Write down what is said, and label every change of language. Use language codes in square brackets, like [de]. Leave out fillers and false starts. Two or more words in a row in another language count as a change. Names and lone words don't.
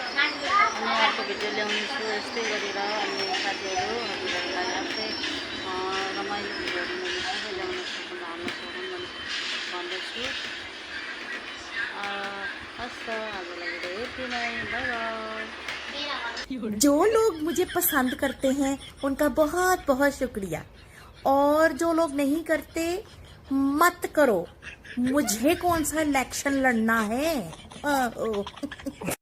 [ne] अनि अर्को भिडियो ल्याउनेछु यस्तै गरेर अनि साथीहरू हजुरहरूलाई यस्तै रमाइलो भिडियोहरू मैले सबै ल्याउन सकौँ हाल्न सकौँ भन्दैछु हस् त आजलाई भिडियो यति नै [en] bye bye [hi] जो लोग मुझे पसंद करते हैं उनका बहुत बहुत शुक्रिया और जो लोग नहीं करते मत करो मुझे कौन सा इलेक्शन लड़ना है